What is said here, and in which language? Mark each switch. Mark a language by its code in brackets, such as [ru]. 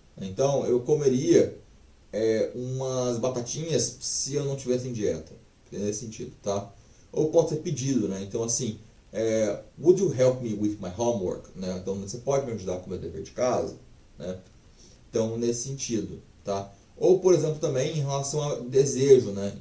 [pt] Então, eu comeria umas batatinhas se eu não tivesse em dieta. É nesse sentido, tá? Ou pode ser pedido, né? Então, assim, [en] would you help me with my homework? [pt] Né? Então, você pode me ajudar com o meu dever de casa? Né? Então, nesse sentido, tá? Ou, por exemplo, também em relação a desejo, né?